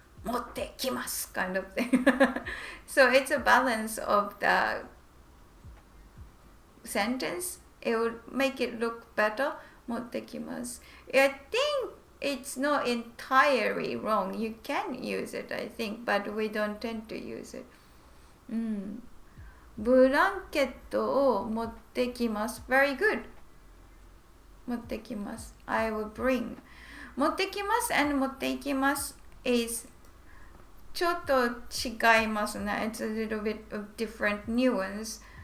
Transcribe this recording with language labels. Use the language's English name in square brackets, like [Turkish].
[Japanese] 持ってきます [English] kind of thing. So it's a balance of the sentence. It would make it look better. [Japanese] 持ってきます. [English] I think it's not entirely wrong. You can use it, I think, but we don't tend to use it. [Japanese] ブランケットを持ってきます。 [English] Very good. [Japanese] 持ってきます。 [English] I will bring. [Japanese] 持ってきます and 持っていきます is ちょっと違いますね。 [English] It's a little bit of different nuance.